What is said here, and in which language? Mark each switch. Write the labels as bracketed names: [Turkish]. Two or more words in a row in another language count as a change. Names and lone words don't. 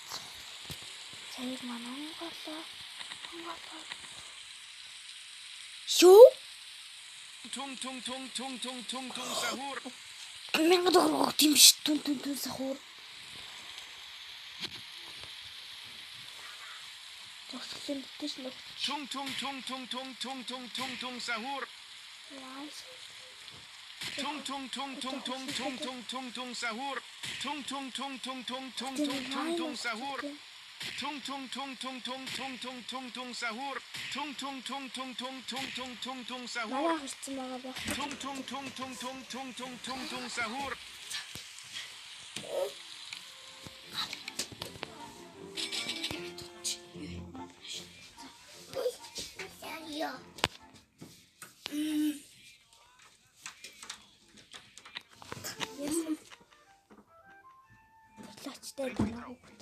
[Mongolian] Саяг манай онголоо. Юу? Tung sahur. Мянга дөрөв тийм биш түн сахуур. Төгсгөл дэш нэг. Tung sahur. Яа. Tung sahur. Tung sahur. Tung sahur. Tung sahur. Манай хүрсэн байгаа байх. Tung sahur. Яа. Лачтай байна уу?